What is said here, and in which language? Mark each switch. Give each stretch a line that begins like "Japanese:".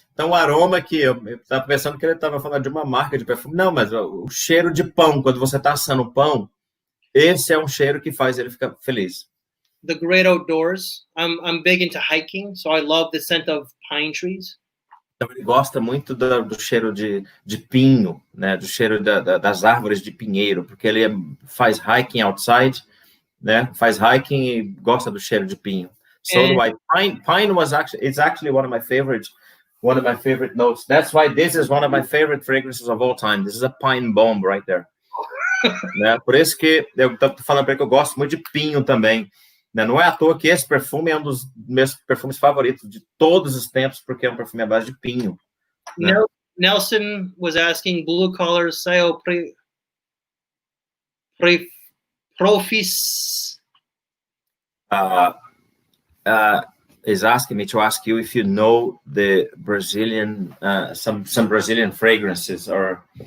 Portuguese: Então, o aroma aqui, eu estava pensando que ele estava falando de uma marca de perfume. Não, mas o cheiro de pão, quando você está assando pão, esse é um cheiro que faz ele ficar feliz.
English: The great outdoors. I'm big into hiking, so I love the scent of pine trees.
Portuguese: Então, ele gosta muito do cheiro de pinho, né? Do cheiro das árvores de pinheiro, porque ele faz
English: hiking outside,
Portuguese: né? Faz hiking e gosta do cheiro de pinho.
English: So do I. Pine it's actually one of my favorite notes. That's why this is one of my favorite fragrances of all time. This is a pine bomb right there.
Portuguese: Né? Por isso que eu tô falando para ele que eu gosto muito de pinho também. Né? Não é à toa que esse perfume é um dos meus perfumes favoritos de todos os tempos, porque é um perfume à base de pinho. Né?
English: Nelson was asking blue collar sale profis. Is asking me to ask you if you know the Brazilian, some Brazilian fragrances or